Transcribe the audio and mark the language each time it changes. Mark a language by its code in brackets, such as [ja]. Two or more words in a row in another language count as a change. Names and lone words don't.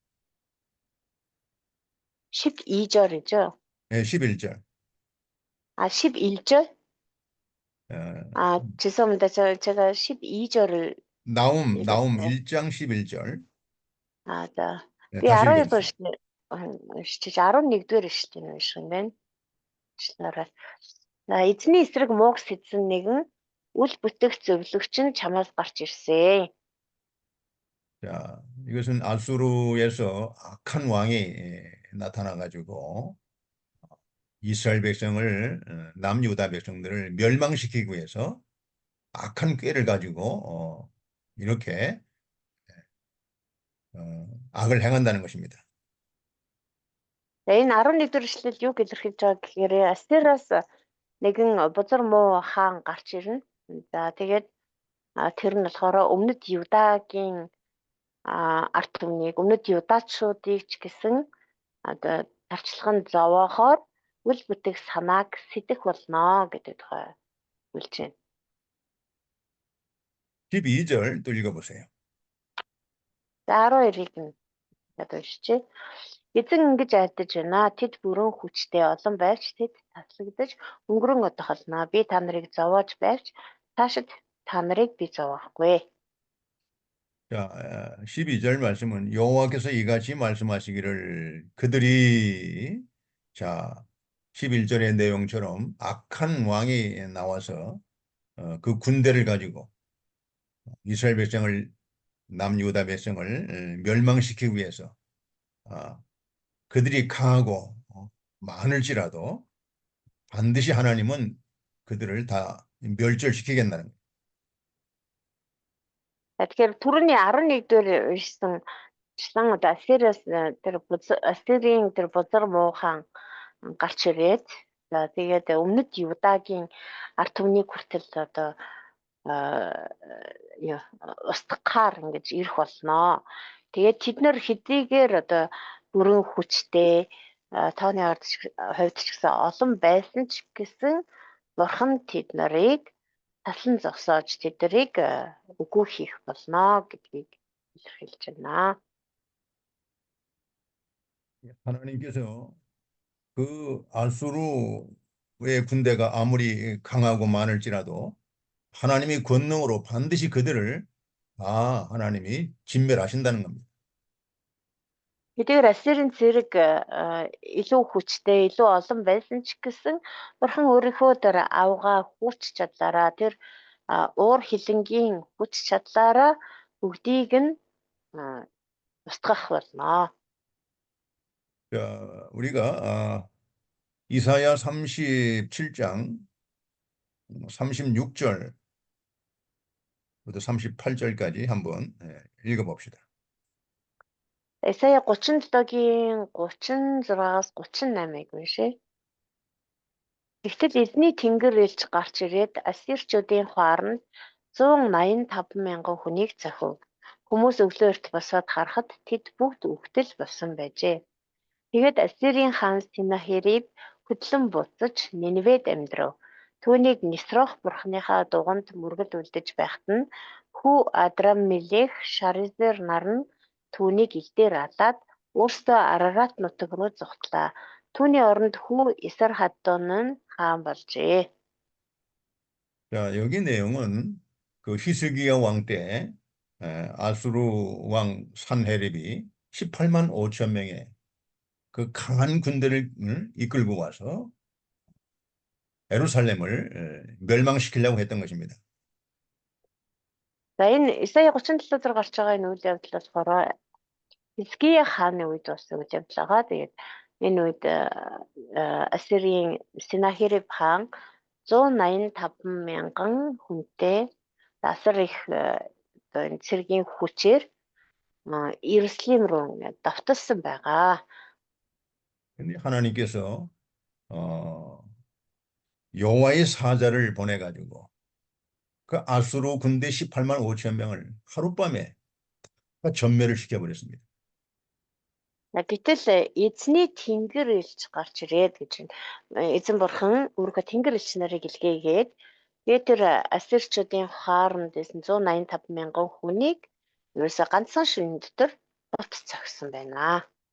[ko] 12절이죠. 네, 11절. 11절? 죄송합니다. 제가 12절을 나훔 읽었어요. 1장 11절. за. 네, Би 다시 12 읽어주세요. [mn] уншиж 11-р эшлэлийг унших юм байна. Эзний эсрэг мууг сэдсэн нэгэн үл бүтэх зөвлөгч нь чамаас гарч ирсэн. [ko] 자, 이것은 아수르에서 악한 왕이 나타나가지고 이스라엘 백성을, 남유다 백성들을 멸망시키기 위해서 악한 꾀를 가지고 이렇게 악을 행한다는 것입니다. [mn] Энэ 11-р эшлэл юу илэрхийлж байгаа гэхээр Астераас нэгэн бузар муу хаан гарч ирнэ. За тэгээд тэр нь болохоор өмнөд Юдагийн ард түмнийг, өмнөд Юдачуудыг ч гэсэн одоо тарчлагын зовоохоор үл бүтэх санааг сэтэх болно гэдэг тухай үлж байна. [ko] 12절 또 읽어보세요. [mn] За 12-ыг нь уншчихъя. Эзэн ингэж айлдаж байна. Тэд бүрэн хүчтэй олон байвч тэд таслагдаж өнгөрөн одохолно. Би та нарыг зовоож байвч цаашид та нарыг би зовоохгүй. [ko] 자, 12절 말씀은 여호와께서 이같이 말씀하시기를 그들이, 자, 11절의 내용처럼 악한 왕이 나와서 그 군대를 가지고 이스라엘 백성을, 남유다 백성을 멸망시키기 위해서 그들이 강하고 많을지라도 반드시 하나님은 그들을 다 멸절시키겠다는 거예요. [mn] Тэгэхээр түрүүний 11-дөр уншсан одоо Ассирийн тэр бузар муухан гарч ирээд за тэгээд өмнөд Юдагийн ард түмний хүртэл одоо устгахаар ингэж ирэх болно. Тэгээд тэд нар хэдийгээр одоо бүрэн хүчтэй тооны хувьд ч гэсэн олон байсан ч гэсэн Бурхан тэд нарыг таслан зогсоож тэднийг үгүй хийх болно гэдгийг илэрхийлж байна. [ko] 하나님께서 그 아수르의 군대가 아무리 강하고 많을지라도 하나님의 권능으로 반드시 그들을 다 하나님이 진멸하신다는 겁니다. [mn] Тэгэхээр Ассирийн зэрэг илүү хүчтэй, илүү олон байсан ч гэсэн Бурхан өөрийнхөө тэр авгаа хүч чадлаараа тэр уур хилэнгийн хүч чадлаараа бүгдийг нь устгах болно. [ko] 자, 우리가 이사야 37장 36절부터 38절까지 한번 읽어봅시다. [mn] Исая 37-гийн 36-аас 38-ыг уншъя. Тэгтэл эзний тэнгэр элч гарч ирээд ассирчуудын хооронд 185 мянган хүнийг зохив. Хүмүүс өглөөрт босоод харахад тэд бүгд үхтэл болсон байжээ. Тэгээд Ассирийн хаан Синахериб хөдлөн буцаж Ниневед амьдрав. Түүнийг Нисрох бурхныхаа дуганд мөргөл үлдэж байхад нь хүү Адраммелех Шаризер нар нь түүнийг илдээр алаад өөрсдөө Арарат нутаг руу зугтлаа. Түүний оронд хүү Исархаддон нь хаан болжээ. [ko] 자, 여기 내용은 그 히스기야 왕 때 아수르 왕 산헤립이 18만 5천 명의 그 강한 군대를 이끌고 와서 예루살렘을 멸망시키려고 했던 것입니다. [mn] За энэ Исая 37 дээр гарч байгаа энэ үйл явдал болохоор Хизкия хааны үед болсон үйл явдал байгаа. Тэгээд энэ үед Ассирийн Синахериб хаан 185 мянган хүнтэй асар их энэ цэргийн хүчээр Иерусалим руу давталсан байгаа. [ko] 근데 하나님께서 여호와의 사자를 보내가지고 그 아수르 군대 18만 5천 명을 하룻밤에 전멸을 시켜버렸습니다. [mn] Гэтэл эзний тэнгэр элч гарч ирээд гэж эзэн бурхан өөрийнхөө тэнгэр элч нарыг илгээгээд тэгээд тэр ассирчуудын хооронд 185 мянган хүнийг ерөөсө ганцхан шөнө дотор бут цогсон байна.